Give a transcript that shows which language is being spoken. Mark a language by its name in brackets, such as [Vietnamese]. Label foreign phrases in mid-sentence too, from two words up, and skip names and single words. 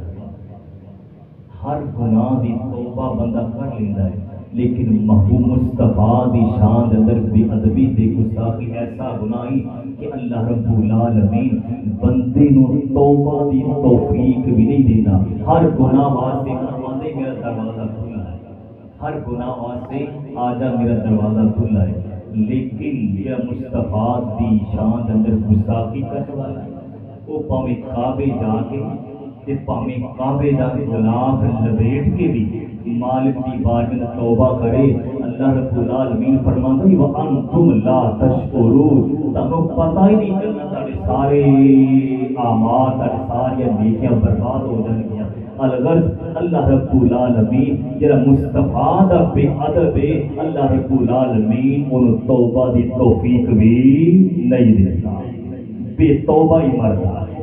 [Punjabi] ہر گناہ دی توبہ بندہ کر لیتا ہے، لیکن محبوب مصطفیٰ دی شان اندر بے ادبی تے گستاخی ایسا گناہی کہ اللہ رب العالمین بندے نو توبہ دی توفیق بھی نہیں دیتا۔ ہر گناہ واسطے فرماندے میرا دروازہ کھلا ہے، ہر گناہ واسطے آجا میرا دروازہ کھلا ہے، لیکن یہ مصطفیٰ دی شان اندر گستاخی کرنے والا ہے، وہ پاویں کعبے جا کے تے پاویں کعبے دا غلاف لپیٹ کے بھی مالک دی بارگاہ میں توبہ کرے، اللہ رب العالمین فرماندا ہے [Arabic] وَأَنْتُمْ لَا تَشْعُرُونَ، [Punjabi] تانوں پتہ ہی نہیں چلنا تہاڈے سارے اعمال تہاڈے ساری نیکیاں برباد ہو جان گیاں۔ الغرض اللہ رب العالمین جڑا مصطفیٰ دا بے ادب ہے، اللہ رب العالمین انہوں توبہ دی توفیق بھی نہیں دیتا، بے توبہ ہی مرتا ہے۔